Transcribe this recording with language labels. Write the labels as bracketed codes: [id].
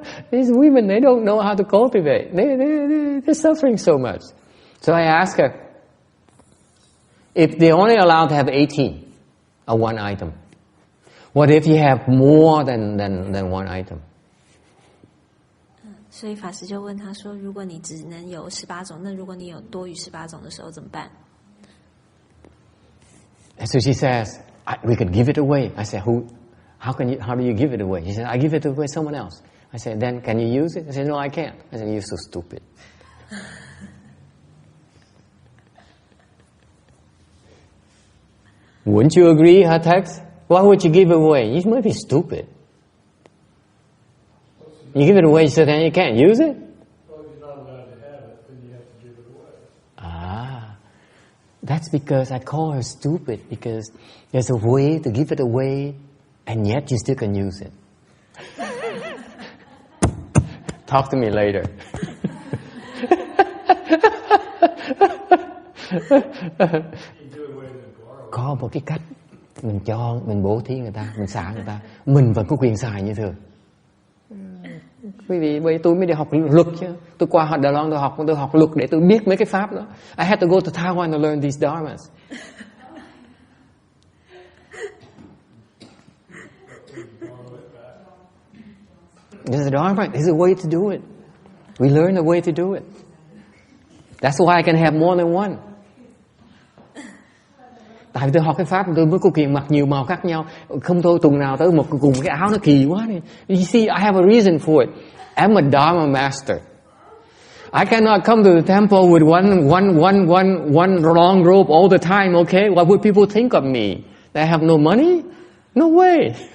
[en] These women, they don't know how to cultivate. They're suffering so much. So I asked her, if they only allowed to have 18 of one item, what if you have more than one item? [zh] 所以法师就问他说：“如果你只能有18种，那如果你有多于18种的时候怎么办？” [en] And so she says, "We could give it away." I said, How do you give it away? She said, "I give it away to someone else." I said, "Then can you use it?" I said, "No, I can't." I said, "You're so stupid." Wouldn't you agree, her text? Why would you give it away? You must be stupid. You give it away, so then you can't use it? Well, you're not allowed to have it, then you have to give it away. Ah, that's because I call her stupid, because there's a way to give it away, and yet you still can use it. Talk to me later. [vi] Có một cái cách mình cho, mình bố thí người ta, mình xả người ta, mình vẫn có quyền xài như thường. Quý vị, bởi tôi mới đi học luật chứ. Tôi qua Đài Loan tôi học luật để tôi biết mấy cái pháp đó. [en] I had to go to Taiwan to learn these dharmas. There's a dharma, there's a way to do it. We learn a way to do it. That's why I can have more than one. [vi] Tại vì tôi học cái pháp tôi mới có quyền mặc nhiều màu khác nhau. Không thôi tuần nào tới một cùng cái áo nó kỳ quá đi. [en] You see, I have a reason for it. I'm a Dharma master. I cannot come to the temple with one long robe all the time, okay? What would people think of me? That I have no money? No way.